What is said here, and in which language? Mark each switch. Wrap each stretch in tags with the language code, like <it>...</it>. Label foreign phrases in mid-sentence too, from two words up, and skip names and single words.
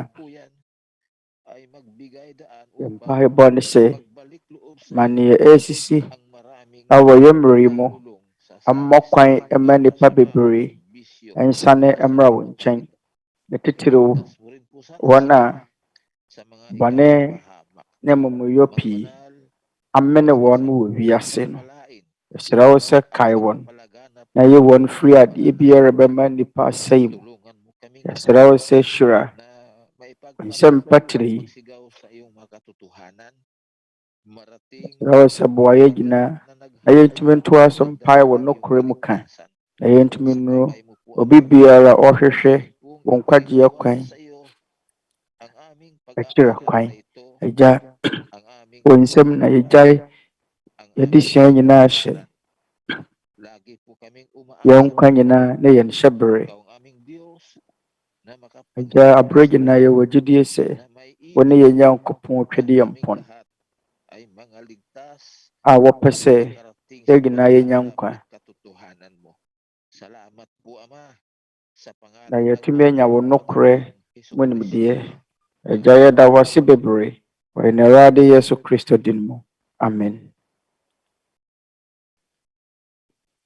<tl>kasalukuyan ay magbigay daan</tl> <ak>Yɛn</ak> <tl>upang</tl> <ak>mpaebɔ ne sɛ</ak> <tl>magbalik loob sa</tl> <ak>ma</ak> <tl>iyo</tl> <ak>nea ɛresisi</ak> <tl>ang maraming</tl> <ak>wɔ yɛn mmerɛ yi mu</ak> <tl>nalulung sa</tl> <ak>ammɔ kwan</ak> <tl>sari-saring</tl> <ak>ma nnipa</ak> <tl>kasamaan</tl> <ak>bebree</ak> <tl>at bisyo</tl> <ak>nsane</ak> <tl>sa</tl> <ak>mmra wo nkyɛn.</ak> <tl>kapaligiran.</tl> <ak>Yɛtitiriw</ak> <tl>Iligtas mo rin po sana</tl> <ak>wɔn a</ak> <tl>sila sa mga</tl> <ak>bɔne</ak> <tl>ikapahamak.</tl> <ak>ne amumuyɔ pii</ak> <tl>Magbanal</tl> <ak>amene</ak> <tl>at</tl> <ak>wɔn</ak> <tl>sa</tl> <ak>wɔ</ak> <tl>buhay</tl> <ak>wiase no.</ak> <tl>pagpapalain</tl> <ak>Yɛsrɛ wo sɛ</ak> <tl>at</tl> <ak>kae</ak> <tl>sa</tl> <ak>wɔn</ak> <tl>kapalaganap</tl> <ak>na yi wɔn firi</ak> <tl>ng</tl> <ak>adeɛ</ak> <tl>mga</tl> <ak>biara</ak> <tl>kahirapan.</tl> <ak>bɛma nnipa asɛe mu.</ak> <tl>Tulungan mo kaming</tl> <ak>Yɛsrɛ</ak> <tl>lahat</tl> <ak>wo sɛ hyira</ak> <tl>na</tl> <ak>nsɛm</ak> <tl>maipagtanggol</tl> <ak>patiri</ak> <tl>at</tl> <ak>yi.</ak> <tl>magsigaw sa iyong mga katotohanan. Marating</tl> <ak>Yɛsrɛ wo sɛ boa</ak> <tl>sa</tl> <ak>yɛn</ak> <tl>lahat</tl> <ak>nyinaa</ak> <tl>na</tl> <ak>na yɛntumi</ak> <tl>naghahayag</tl> <ak>ntoa</ak> <tl>na</tl> <ak>so mpae wɔ</ak> <tl>magdadala iyong</tl> <ak>nokorɛ mu ka</ak> <tl>kaligtasan.</tl> <ak>na yɛntumi</ak> <tl>Sa</tl> <ak>nnuro</ak> <tl>kamay mo po,</tl> <ak>obi</ak> <tl>Ama,</tl> <ak>biara a ɔhwehwɛ</ak> <tl>aming pong</tl> <ak>wɔn nkwagyeɛ</ak> <tl>ipinagdiwang</tl> <ak>kwan</ak> <tl>sa iyo ang aming</tl> <ak>akyire</ak> <tl>pag-aaral</tl> <ak>kwan.</ak> <tl>na ito,</tl> <ak>Agya,</ak> <tl>ang aming</tl> <ak>wɔ nsɛm na yɛgyae</ak> <tl>pagbubuhay, ang</tl> <ak>yɛde</ak> <tl>aming</tl> <ak>sua nyinaa hyɛ.</ak> <tl>kapatawaran. Lagi po kaming</tl> <ak>Yɛn</ak> <tl>umaasa</tl> <ak>nkwa nyinaa na yɛn hyɛ bere.</ak> <tl>ikaw ang aming Diyos na</tl> <ak>Agya, aberɛ</ak> <tl>makapangyarihan sa</tl> <ak>nyinaa</ak> <tl>lahat,</tl> <ak>yɛwɔ gyidie sɛ</ak> <tl>na may</tl> <ak>wo ne</ak> <tl>ibig</tl> <ak>yɛn Nyankopɔn</ak> <tl>ang</tl> <ak>Twɛdeɛ</ak> <tl>aming</tl> <ak>mpɔn</ak> <tl>lahat ay mga ligtas</tl> <ak>a wɔpɛ</ak> <tl>at</tl> <ak>sɛ</ak> <tl>makarating</tl> <ak>yɛn</ak> <tl>sa</tl> <ak>nyinaa yɛnya</ak> <tl>paghahanap</tl> <ak>nkwa.</ak> <tl>at katotohanan mo. Salamat po, Ama, sa</tl> <ak>Na</ak> <tl>pangalan ng</tl> <ak>yɛatumi anya</ak> <tl>aming</tl> <ak>wo nokorɛ</ak> <tl>Panginoong</tl> <ak>mu nimdeɛ.</ak> <tl>Hesukristo.</tl> <ak>Agya, yɛda wo ase bebree wɔ yɛn Awurade Yesu Kristo din mu. Amen.</ak>